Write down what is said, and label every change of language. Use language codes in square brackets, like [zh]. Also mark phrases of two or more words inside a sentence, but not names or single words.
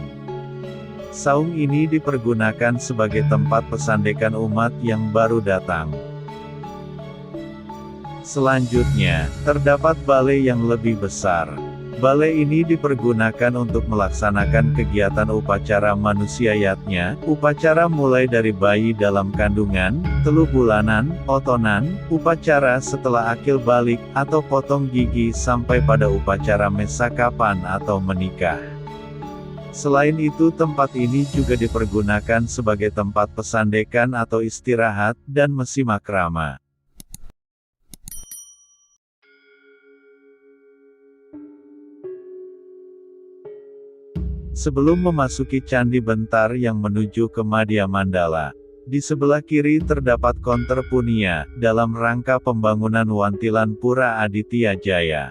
[id] Saung ini dipergunakan sebagai tempat pesandekan umat yang baru datang. Selanjutnya, terdapat balai yang lebih besar. Balai ini dipergunakan untuk melaksanakan kegiatan upacara manusia yatnya, upacara mulai dari bayi dalam kandungan, telu bulanan, otonan, upacara setelah akil balik, atau potong gigi sampai pada upacara mesakapan atau menikah. Selain itu tempat ini juga dipergunakan sebagai tempat pesandekan atau istirahat, dan mesimakrama. Sebelum memasuki Candi Bentar yang menuju ke Madya Mandala, di sebelah kiri terdapat konter punia, dalam rangka pembangunan Wantilan Pura Aditya Jaya.